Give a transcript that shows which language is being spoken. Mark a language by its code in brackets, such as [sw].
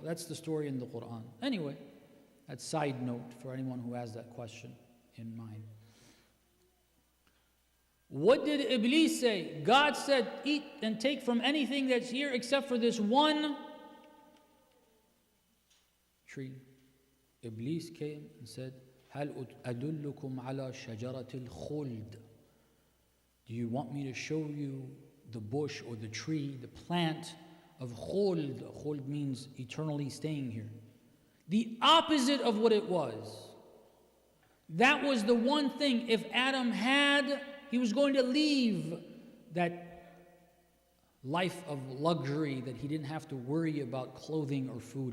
[en] That's the story in the Quran. Anyway, that's side note for anyone who has that question in mind. What did Iblis say? God said, eat and take from anything that's here except for this one tree. Iblis came and said, [ar] هل أدلكم على شجرة الخلد? [en] Do you want me to show you the bush or the tree, the plant of khuld? Khuld means eternally staying here. The opposite of what it was. That was the one thing, if Adam had, he was going to leave that life of luxury that he didn't have to worry about clothing or food.